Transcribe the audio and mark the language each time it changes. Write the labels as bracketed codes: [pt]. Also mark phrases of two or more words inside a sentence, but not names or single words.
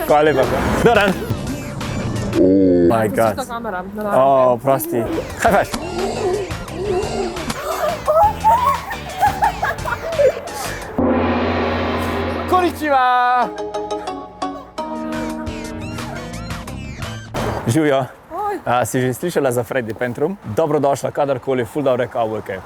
[sl] Hvala lepa. [hr] Dobar dan. [en] Oh my god. [sl] Čisto kamera. O, prosti. [en] High five. [sl] Konnichiwa. Živijo. Si že slišala za Freddy Pentrum? Dobrodošla, kadarkoli, ful dobre kavbojke.